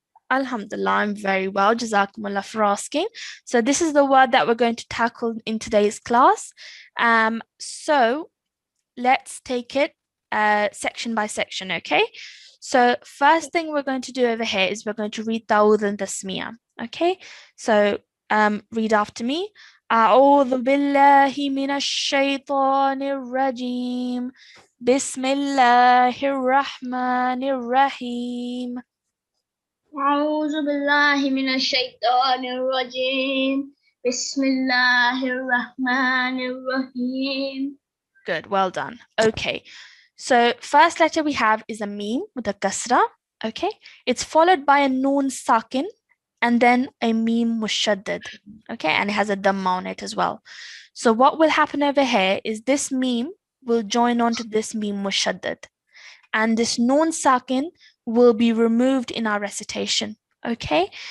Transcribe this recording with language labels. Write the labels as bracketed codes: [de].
[en] Alhamdulillah, I'm very well. Jazakumullah for asking. So this is the word that we're going to tackle in today's class. So let's take it section by section, okay? So first thing we're going to do over here is we're going to read Dawud and Tasmiyah, okay? So read after me. [ar] أعوذ بالله من الشيطان الرجيم بسم الله الرحمن الرحيم. أعوذ بالله من الشيطان الرجيم بسم الله الرحمن الرحيم. [en] Good, well done. Okay, so first letter we have is a meme with a kasra, okay? It's followed by a noon sakin and then a meme mushaddad, okay? And it has a dhamma on it as well. So what will happen over here is this meme will join onto this meme mushaddad, and this noon sakin will be removed in our recitation, okay?